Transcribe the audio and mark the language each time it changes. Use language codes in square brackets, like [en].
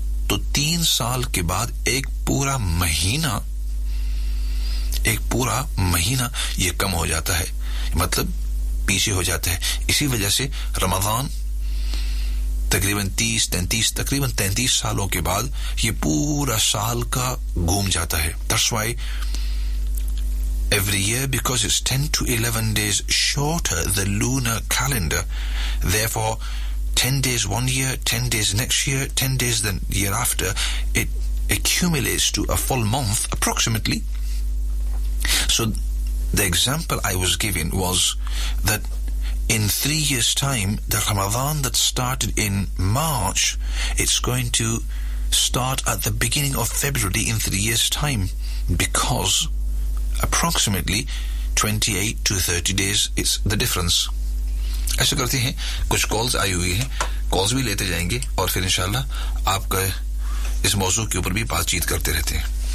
[ur] تو 3 سال کے بعد ایک پورا مہینہ یہ کم ہو جاتا ہے, مطلب پیچھے ہو جاتا ہے. اسی وجہ سے رمضان تقریباً 30-33 تقریباً 33 سالوں کے بعد یہ پورا سال کا گھوم جاتا ہے. [en] That's why every year, because it's 10 to 11 days shorter the lunar calendar, therefore 10 days one year, 10 days next year, 10 days the year after, it accumulates to a full month approximately. So the example I was giving was that in 3 years' time, the Ramadan that started in March, it's going to start at the beginning of February in 3 years' time, because approximately 28 to 30 days is the difference. [ur] ایسے کرتے ہیں, کچھ calls آئی ہوئی ہیں, calls بھی لیتے جائیں گے اور پھر انشاءاللہ آپ کا اس موضوع کے اوپر بھی بات چیت کرتے رہتے ہیں.